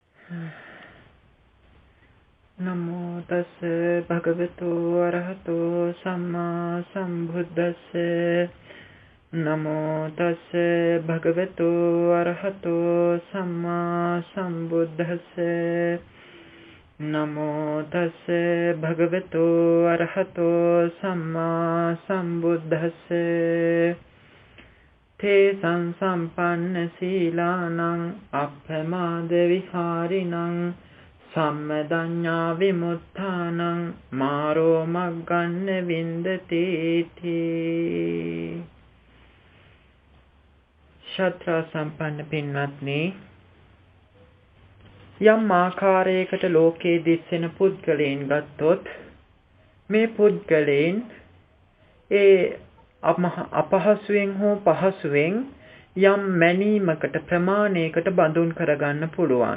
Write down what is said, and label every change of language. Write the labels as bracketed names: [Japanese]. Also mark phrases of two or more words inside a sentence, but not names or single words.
[Pali] නමෝ තස් භගවතු අරහතෝ සම්මා සම්බුද්දස්ස නමෝ තස් භගවතු අරහතෝ සම්මා සම්බුද්දස්ස නමෝ තස් භගවතු අරහතෝ සම්මා සම්බුද්දස්ස තේ සංසම්පන්න සීලානං අප්‍රමාද විහාරිනං සම්මදඤ්ඤා විමුක්තානං මාරෝ මග්ගන්න වින්දති තී. [Sinhala] ශ්‍රද්ධා සම්පන්න පින්වත්නි, යම් ආකාරයකට ලෝකයේ දිස්සෙන පුද්ගලයන් ගත්තොත් මේ පුද්ගලයන් ඒ අපහසුයෙන් හෝ පහසුවෙන් යම් මැනීමකට ප්‍රමාණයකට බඳුන් කරගන්න පුළුවන්.